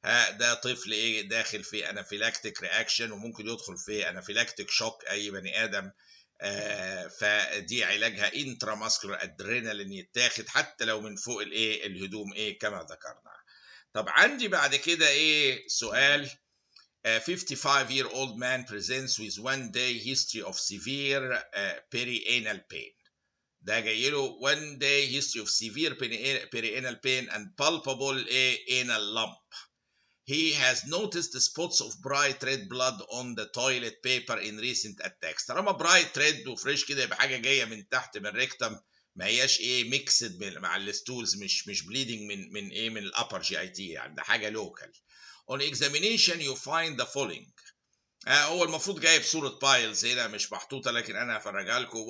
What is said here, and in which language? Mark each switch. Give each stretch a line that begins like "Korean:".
Arabic: ده طفل داخل في انافيلاكتيك رياكشن وممكن يدخل في انافيلاكتيك شوك اي بني ادم. فدي علاجها انترا ماسكولار ادرينالين يتاخد حتى لو من فوق الهدوم كما ذكرنا. طب عندي بعد كده سؤال.
English: A 55-year-old man presents with 1-day history of severe perianal pain.
Arabic: ده جاي له
English: 1-day history of severe perianal pain and palpable anal lump. He has noticed spots of bright red blood on the toilet paper in recent attacks.
Arabic: طالما برايت ريد وفريش كده يبقى حاجه جايه من تحت من الريكتم، ما هياش ميكسد مع الستولز، مش بليدنج من الابر جي اي تي، يعني ده حاجه لوكال.
English: On examination you find the following.
Arabic: هو المفروض جايب صورة بايلز هنا مش محطوطة، لكن أنا هفرجها لكم.